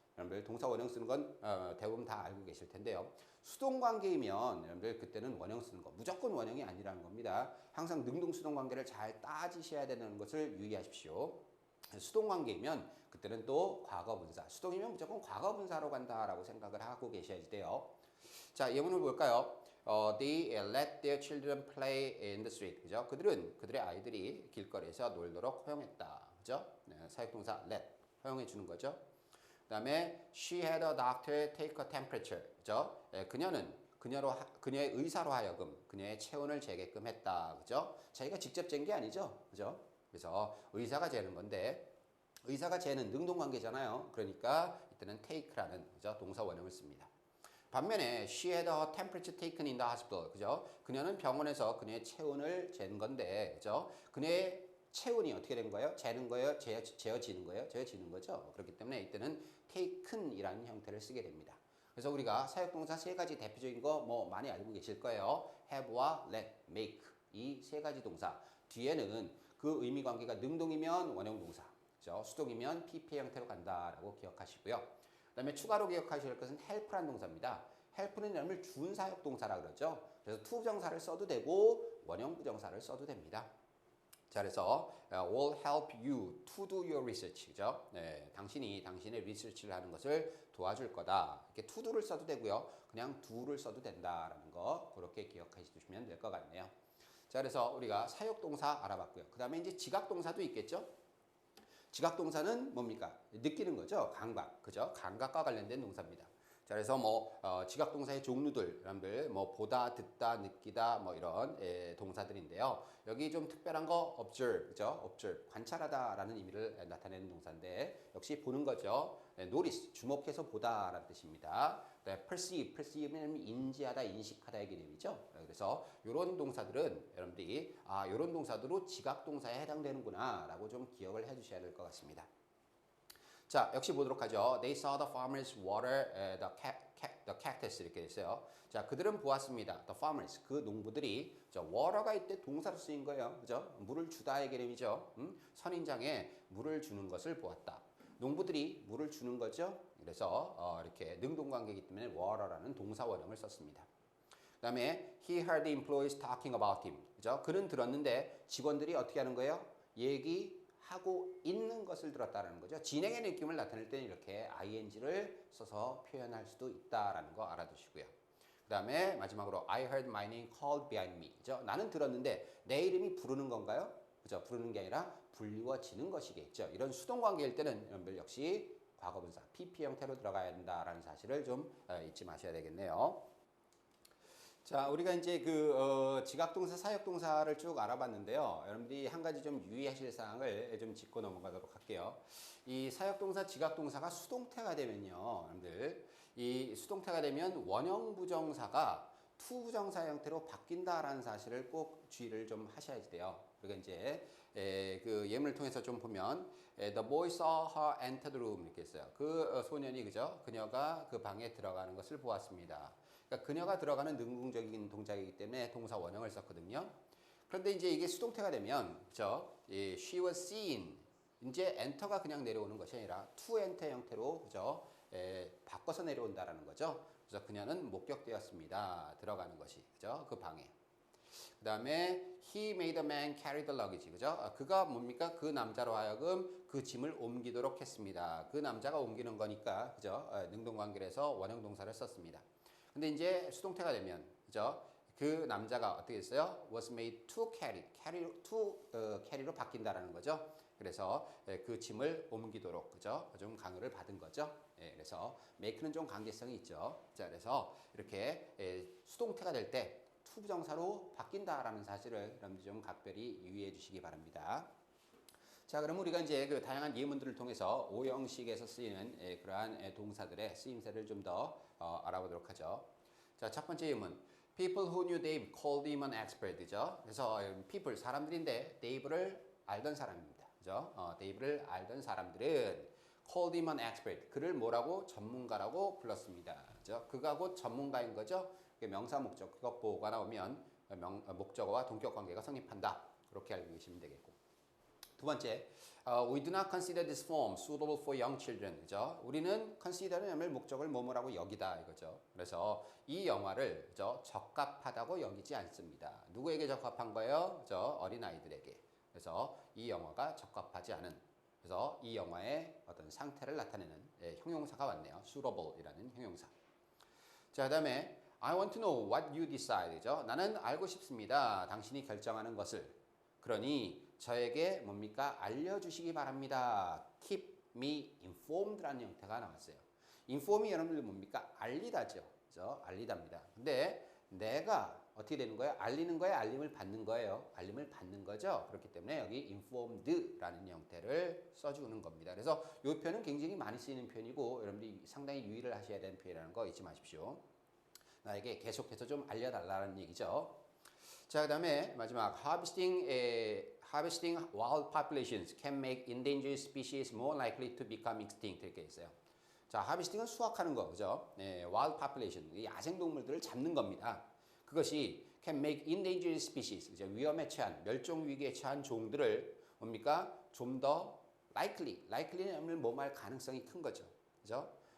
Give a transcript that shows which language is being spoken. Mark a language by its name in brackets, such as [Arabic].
[Korean] 여러분들 동사 원형 쓰는 건 대부분 다 알고 계실 텐데요. 수동관계이면 여러분들 그때는 원형 쓰는 거 무조건 원형이 아니라는 겁니다. 항상 능동 수동관계를 잘 따지셔야 되는 것을 유의하십시오. 수동관계이면 그때는 또 과거분사, 수동이면 무조건 과거분사로 간다라고 생각을 하고 계셔야지 돼요. 자, 예문을 볼까요? [English] They let their children play in the street. [Korean] 그죠? 그들의 아이들이 길거리에서 놀도록 허용했다. 그죠? 네, 사역동사 let 허용해 주는 거죠. 그다음에 [English] she had a doctor take a temperature. [Korean] 그죠? 그녀는 그녀의 의사로 하여금 그녀의 체온을 재게끔 했다. 그죠? 자기가 직접 잰 게 아니죠. 그죠? 그래서 의사가 재는 건데 의사가 재는 능동관계잖아요. 그러니까 이때는 take라는 그죠? 동사 원형을 씁니다. 반면에 [English] she had her temperature taken in the hospital. [Korean] 그죠? 그녀는 병원에서 그녀의 체온을 잰 건데 그죠? 그녀의 체온이 어떻게 된 거예요? 재는 거예요? 재어지는 거예요? 재어지는 거죠. 그렇기 때문에 이때는 taken이라는 형태를 쓰게 됩니다. 그래서 우리가 사역동사 세 가지 대표적인 거 뭐 많이 알고 계실 거예요. have와 let, make 이 세 가지 동사 뒤에는 그 의미 관계가 능동이면 원형 동사, 그죠? 수동이면 PP 형태로 간다라고 기억하시고요. 그다음에 추가로 기억하실 것은 help라는 동사입니다. help는 여러분을 준 사역 동사라 그러죠. 그래서 to 부정사를 써도 되고 원형 부정사를 써도 됩니다. 자, 그래서 [English] will help you to do your research. [Korean] 그죠? 네, 당신이 당신의 리서치를 하는 것을 도와줄 거다. 이렇게 to do를 써도 되고요. 그냥 do를 써도 된다라는 거 그렇게 기억해 주시면 될 것 같네요. 자, 그래서 우리가 사역동사 알아봤고요. 그 다음에 이제 지각동사도 있겠죠? 지각동사는 뭡니까? 느끼는 거죠. 감각. 그죠? 감각과 관련된 동사입니다. 자, 그래서 뭐 지각동사의 종류들, 여러분들 뭐 보다, 듣다, 느끼다 뭐 이런 동사들인데요. 여기 좀 특별한 거 observe, 그죠? observe, 관찰하다라는 의미를 나타내는 동사인데 역시 보는 거죠. notice, 주목해서 보다라는 뜻입니다. perceive는 인지하다, 인식하다의 개념이죠. 그래서 이런 동사들은 여러분들이 이런 동사들로 지각동사에 해당되는구나라고 좀 기억을 해주셔야 될 것 같습니다. 자, 역시 보도록 하죠. [English] They saw the farmers water the cactus [Korean] 이렇게 됐어요. 자, 그들은 보았습니다. The farmers, 그 농부들이 water가 이때 동사로 쓰인 거예요. 그죠? 물을 주다의 개념이죠. 선인장에 물을 주는 것을 보았다. 농부들이 물을 주는 거죠. 그래서 이렇게 능동관계이기 때문에 water라는 동사 원형을 썼습니다. 그다음에 [English] he heard the employees talking about him. [Korean] 그죠? 그는 들었는데 직원들이 어떻게 하는 거예요? 얘기하고 있는 것을 들었다라는 거죠. 진행의 느낌을 나타낼 때는 이렇게 ing를 써서 표현할 수도 있다라는 거 알아두시고요. 그다음에 마지막으로 [English] I heard my name called behind me. [Korean] 그죠? 나는 들었는데 내 이름이 부르는 건가요? 그죠? 부르는 게 아니라 불리워지는 것이겠죠. 이런 수동 관계일 때는 여러분들 역시 과거분사 PP 형태로 들어가야 된다라는 사실을 좀 잊지 마셔야 되겠네요. 자, 우리가 이제 지각동사, 사역동사를 쭉 알아봤는데요. 여러분들이 한 가지 좀 유의하실 사항을 좀 짚고 넘어가도록 할게요. 이 사역동사, 지각동사가 수동태가 되면요. 여러분들, 이 수동태가 되면 원형 부정사가 투부정사 형태로 바뀐다라는 사실을 꼭 주의를 좀 하셔야 돼요. 그러니까 이제 그 예문을 통해서 좀 보면 [English] The boy saw her enter the room [Korean] 이렇게 했어요. 그 소년이 그죠? 그녀가 그 방에 들어가는 것을 보았습니다. 그러니까 그녀가 들어가는 능동적인 동작이기 때문에 동사 원형을 썼거든요. 그런데 이제 이게 수동태가 되면 그죠? [English] She was seen. [Korean] 이제 enter가 그냥 내려오는 것이 아니라 to enter 형태로 그죠? 바꿔서 내려온다라는 거죠. 그래서 그녀는 목격되었습니다. 들어가는 것이 그죠? 그 방에. 그다음에 [English] he made a man carry the luggage. [Korean] 그죠? 그가 뭡니까? 그 남자로 하여금 그 짐을 옮기도록 했습니다. 그 남자가 옮기는 거니까 그죠? 능동관계에서 원형 동사를 썼습니다. 근데 이제 수동태가 되면 그죠? 그 남자가 어떻게 했어요? [English] was made to carry로 [Korean] 바뀐다라는 거죠. 그래서 그 짐을 옮기도록 그죠? 좀 강요를 받은 거죠. 그래서 make는 좀 강제성이 있죠. 자, 그래서 이렇게 수동태가 될 때 투부정사로 바뀐다라는 사실을 여러분들 좀 각별히 유의해 주시기 바랍니다. 자, 그럼 우리가 이제 그 다양한 예문들을 통해서 오형식에서 쓰이는 그러한 동사들의 쓰임새를 좀 더 알아보도록 하죠. 자, 첫 번째 예문. [English] People who knew Dave called him an expert죠. [Korean] 그래서 people 사람들인데 Dave를 알던 사람입니다. 그죠? Dave를 알던 사람들은 [English] called him an expert. [Korean] 그를 뭐라고? 전문가라고 불렀습니다. 그죠? 그가 곧 전문가인 거죠. 명사 목적 그것 보호가 나오면 목적어와 동격 관계가 성립한다. 그렇게 알고 계시면 되겠고. 두 번째, [English] we do not consider this form suitable for young children. [Korean] 그죠? 우리는 consider는 목적을 뭐뭐라고 여기다 이거죠. 그래서 이 영화를 그죠? 적합하다고 여기지 않습니다. 누구에게 적합한 거예요? 그죠? 어린 아이들에게. 그래서 이 영화가 적합하지 않은. 그래서 이 영화의 어떤 상태를 나타내는 형용사가 왔네요. suitable이라는 형용사. 자, 그다음에 [English] I want to know what you decide. [Korean] 그죠? 나는 알고 싶습니다. 당신이 결정하는 것을. 그러니 저에게 뭡니까? 알려주시기 바랍니다. [English] Keep me informed [Korean] 라는 형태가 나왔어요. inform이 여러분들 뭡니까? 알리다죠. 그죠? 알리답니다. 근데 내가 어떻게 되는 거예요? 알리는 거예요? 알림을 받는 거예요? 알림을 받는 거죠. 그렇기 때문에 여기 informed라는 형태를 써주는 겁니다. 그래서 이 표현은 굉장히 많이 쓰이는 표현이고 여러분들이 상당히 유의를 하셔야 되는 표현이라는 거 잊지 마십시오. 나에게 계속해서 좀 알려달라는 얘기죠. 자, 그 다음에 마지막 [English] harvesting wild populations can make endangered species more likely to become extinct [Korean] 이렇게 있어요. 자, harvesting은 수확하는 거, 그죠? wild population, 야생 동물들을 잡는 겁니다. 그것이 [English] can make endangered species, [Korean] 이제 위험에 처한, 멸종 위기에 처한 종들을 뭡니까? 좀 더 likely는 뭐할 가능성이 큰 거죠, 그죠?